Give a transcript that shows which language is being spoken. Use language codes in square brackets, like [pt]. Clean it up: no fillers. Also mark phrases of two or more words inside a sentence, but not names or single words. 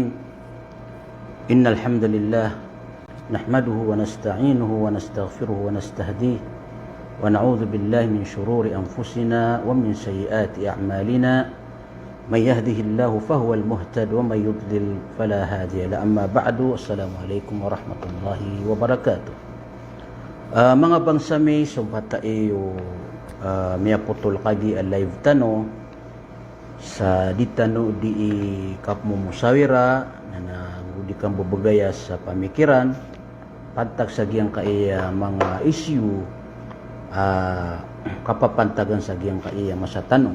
[ar] إن الحمد لله نحمده ونستعينه ونستغفره ونستهديه ونعوذ بالله من شرور أنفسنا ومن سيئات أعمالنا. من يهده الله فهو المهتد ومن يضلل فلا هادي له. أما بعد، السلام عليكم ورحمة الله وبركاته. [mrw] Mga bangsami, sumpata iyo miya putol kagi live tano sa ditano di kapmumusawira na di kang bubagaya sa pamikiran pantag sa giyang kaiya mga issue kapapantagan sa giyang kaiya masatano.